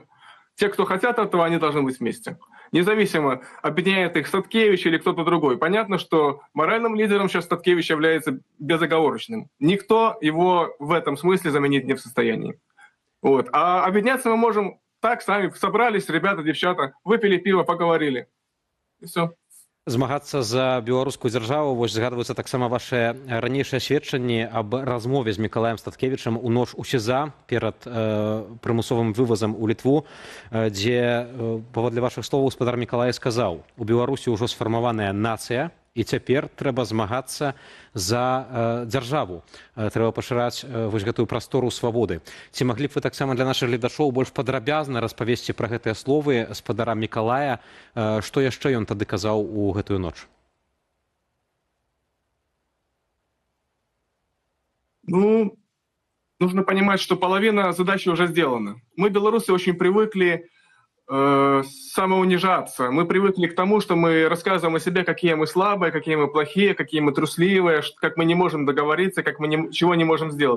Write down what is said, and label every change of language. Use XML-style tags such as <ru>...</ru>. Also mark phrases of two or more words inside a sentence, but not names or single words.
<ru>Те, кто хотят этого, они должны быть вместе. Независимо, объединяет их Статкевич или кто-то другой. Понятно, что моральным лидером сейчас Статкевич является безоговорочным. Никто его в этом смысле заменить не в состоянии. Вот. А объединяться мы можем так, сами собрались, ребята, девчата, выпили пиво, поговорили. И все.</ru> <be>Змагацца за беларускую дзяржаву, вось згадваюцца таксама вашыя ранейшыя сведчанні аб размове з Мікалаем Статкевічам у ноч у СІЗА перад прымусовым вывазам у Літву, дзе, паводле вашых словаў, гаспадар Мікалай сказаў: у Беларусі ўжо сфармаваная нацыя, і цяпер трэба змагацца за дзяржаву. Трэба пашыраць вось гэтую прастору свабоды. Ці маглі б вы таксама для нашых гледачоў больш падрабязна распавесці пра гэтыя словы гаспадара Мікалая, што яшчэ ён тады казаў у гэтую ноч?</be> <ru>Ну, нужно понимать, что половина задачи уже сделана. Мы, белорусы, очень привыкли самоунижаться. Мы привыкли к тому, что мы рассказываем о себе, какие мы слабые, какие мы плохие, какие мы трусливые, как мы не можем договориться, как мы чего не можем сделать.</ru>